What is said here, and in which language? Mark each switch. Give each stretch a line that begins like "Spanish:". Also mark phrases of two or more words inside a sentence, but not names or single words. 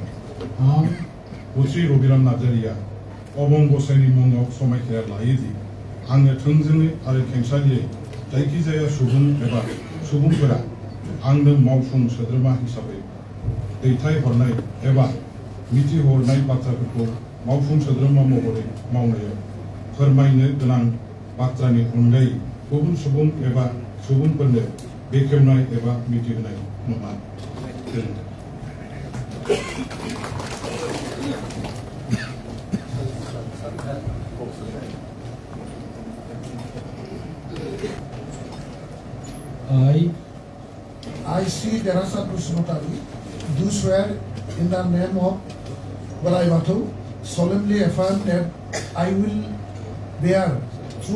Bodo: Musri Robiran Nazaria Obong Goseni मुङाव समायखिरा लायोदि आङो थोंजोङै आरो खेंसालियै जायखिजाया सुबुं एबा सुबुंफोरा आंनो मावफुं सोद्रोमा हिसाबै दैथायहरनाय एबा मिथिहरनाय बाथ्राफोरखौ मावफुं सोद्रोमा महरै मावनायाव फोरमायनो गोनां बाथ्रानि अनगायै गुबुन सुबुं एबा सुबुंफोरनो बेखेवनाय एबा मिथिहोनाय नङा।
English: I, Sri Dharasat Busmotari, do swear in the name of Balai Batu, solemnly affirm that I will bear true